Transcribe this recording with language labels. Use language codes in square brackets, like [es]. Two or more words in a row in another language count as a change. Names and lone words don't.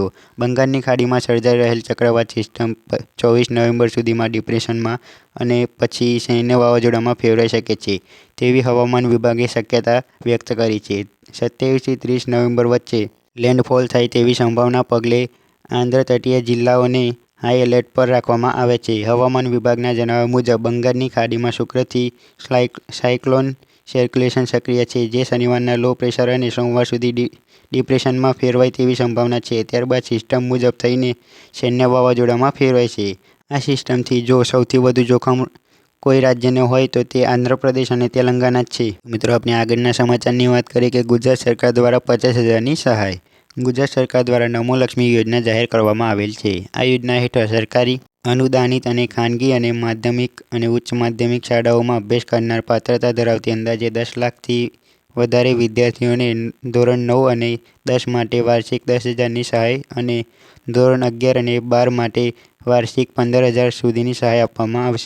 [gu] બંગાળની ખાડીમાં સર્જાઈ રહેલ ચક્રવાત સિસ્ટમ 24 નવેમ્બર સુધીમાં ડિપ્રેશનમાં અને પછી સૈન્ય વાવાઝોડામાં ફેરવાઈ શકે છે તેવી હવામાન વિભાગે શક્યતા વ્યક્ત કરી છે। 27 થી 30 નવેમ્બર વચ્ચે લેન્ડફોલ થાય તેવી સંભાવના પગલે આંધ્ર તટીય જિલ્લાઓને [en] high alert [gu] પર રાખવામાં આવે છે। હવામાન વિભાગના જણાવ્યા મુજબ બંગાળની ખાડીમાં શુક્રથી [en] cyclone circulation [gu] સક્રિય છે જે શનિવારના [en] low pressure [gu] અને સોમવાર સુધી ડિપ્રેશનમાં ફેરવાય તેવી સંભાવના છે। ત્યારબાદ સિસ્ટમ મુજબ થઈને સૈન્ય વાવાઝોડામાં ફેરવાય છે। આ સિસ્ટમથી જો સૌથી વધુ જોખમ કોઈ રાજ્યને હોય તો તે આંધ્ર પ્રદેશ ઔર તેલંગાણા છે। મિત્રો આપણે આગળના સમાચારની વાત કરીએ કે ગુજરાત સરકાર દ્વારા 50,000ની સહાય। ગુજરાત સરકાર દ્વારા નમો લક્ષ્મી યોજના જાહેર કરવામાં આવેલ છે। આ યોજના હેઠળ સરકારી અનુદાનિત અને ખાનગી અને માધ્યમિક અને ઉચ્ચ માધ્યમિક શાળાઓમાં અભ્યાસ કરનાર પાત્રતા ધરાવતી અંદાજે 10 લાખથી વધારે વિદ્યાર્થીઓને ધોરણ 9 અને 10 માટે વાર્ષિક 10,000ની સહાય અને ધોરણ 11 અને 12 માટે વાર્ષિક 15,000 સુધીની સહાય આપવામાં આવશે।